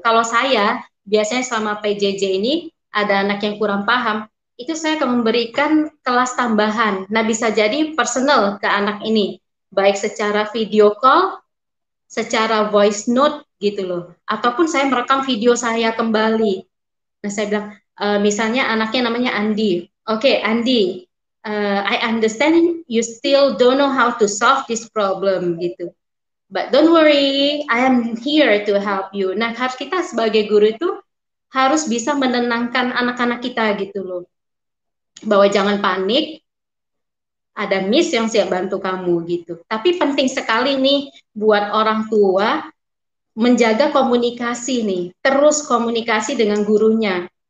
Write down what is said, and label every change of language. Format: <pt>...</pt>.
<id>Kalau saya biasanya selama PJJ ini ada anak yang kurang paham, itu saya akan memberikan kelas tambahan. Nah, bisa jadi personal ke anak ini, baik secara video call, secara voice note gitu loh. Ataupun saya merekam video saya kembali. Nah, saya bilang, misalnya anaknya namanya Andi.</id> <en>Oke, Andi, I understand you still don't know how to solve this problem gitu. But don't worry, I am here to help you.</en> <id>Nah, harus kita sebagai guru itu harus bisa menenangkan anak-anak kita gitu loh. Bahwa jangan panik, ada miss yang siap bantu kamu gitu. Tapi penting sekali nih buat orang tua menjaga komunikasi nih, terus komunikasi dengan gurunya.</id>